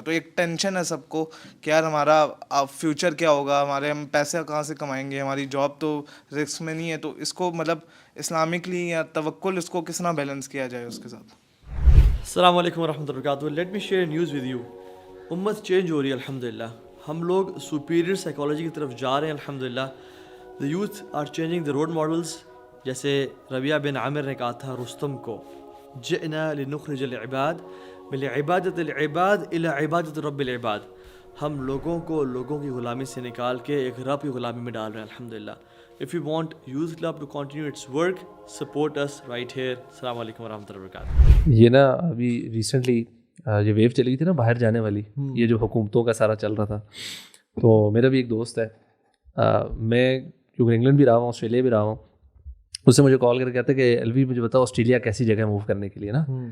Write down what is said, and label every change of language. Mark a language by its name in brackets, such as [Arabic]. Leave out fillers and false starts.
[Urdu] تو ایک ٹینشن ہے سب کو کہ یار ہمارا فیوچر کیا ہوگا, ہم پیسے کہاں سے کمائیں گے, ہماری جاب تو رسک میں نہیں ہے. تو اس کو مطلب اسلامکلی یا توکل اس کو کس طرح بیلنس کیا جائے اس کے ساتھ. [Arabic] السلام علیکم ورحمۃ اللہ وبرکاتہ. [English] Let me share news with you. [Urdu] امت چینج ہو رہی ہے الحمدللہ, ہم لوگ سپیریئر سائیکالوجی کی طرف جا رہے ہیں الحمدللہ. [English] The youth are changing the role models. [Urdu] جیسے ربیہ بن عامر نے کہا تھا رستم کو, [Arabic] جئنا لنخرج العباد من عبادت العباد الى عبادت رب العباد. [Urdu] ہم لوگوں کو لوگوں کی غلامی سے نکال کے ایک رب کی غلامی میں ڈال رہے ہیں الحمدللہ. [English] If you want Youth Club to continue its work, support us right here. [Arabic] السلام علیکم ورحمۃ اللہ وبرکاتہ. [Urdu] یہ نا ابھی ریسنٹلی یہ ویو چلی گئی تھی نا باہر جانے والی, یہ جو حکومتوں کا سارا چل رہا تھا. تو میرا بھی ایک دوست ہے, میں کیونکہ انگلینڈ بھی رہا ہوں, آسٹریلیا بھی رہا ہوں, اس سے مجھے کال کر کے کہتا ہے کہ ایلوی مجھے بتاؤ آسٹریلیا کیسی جگہ ہے موو کرنے کے لیے نا.